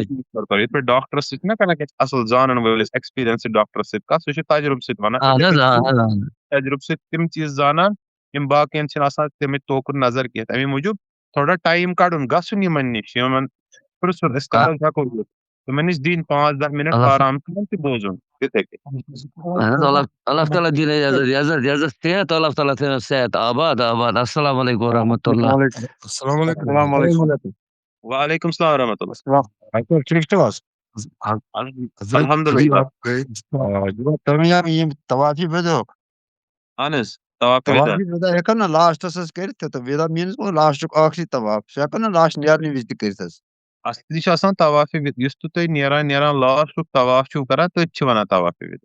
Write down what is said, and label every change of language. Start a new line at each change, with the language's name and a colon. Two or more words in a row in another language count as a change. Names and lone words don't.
Kashmiri: یِتھ پٲٹھۍ ڈاکٹرَس سۭتۍ چھِنہ کران کینٛہہ اَصٕل زانن وٲلِس ایٚکٕسپیٖرینسٕڈ ڈاکٹرَس سۭتۍ کَتھ سُہ چھُ تَجرُبہٕ سۭتۍ وَنان اہن یِتھَے حظ کٔنۍ اہن حظ تَجرُبہٕ سۭتۍ تِم چیٖز زانان یِم باقیَن چھِنہٕ آسان تَمِچ توکُن نظر کینٛہہ تَمے موٗجوٗب تھوڑا ٹایم کَڑُن گژھُن یِمن نِش یِمن پِرٛژھُن أسۍ کَتھ حظ ہٮ۪کو یِتھ تِمن نِش دِنۍ 5-10 مِنٹ اللہ آرام سان تہِ بوزُن تِتھَے کٔنۍ اہن حظ اللہ تعالیٰ دِیِن عزت صحت اللہ تعالیٰ تھٲینَس صحت آباد آباد
Arabic: السلام علیکم ورحمۃ اللہ السلام علیکم وعلیکم السلام ورحمۃ اللہ
Kashmiri: ٹھیٖک چھِو حظ الحمدُاللہ یِم طوافی وِدو اہن حظ طوافِ وِدا طوافی وِدا ہٮ۪کَن نا لاسٹَس حظ کٔرِتھ تہِ تہٕ وِدا میٖنٕز گوٚو لاسٹُک ٲخری طواف سُہ ہٮ۪کَن نا لاسٹ نیرنہٕ وِزِ تہِ کٔرِتھ حظ اَصلی چھُ آسان طوافِ یُس تہِ تُہۍ نیران لاسٹُک طواف چھُو کران تٔتھۍ چھِ وَنان طوافِ وِدا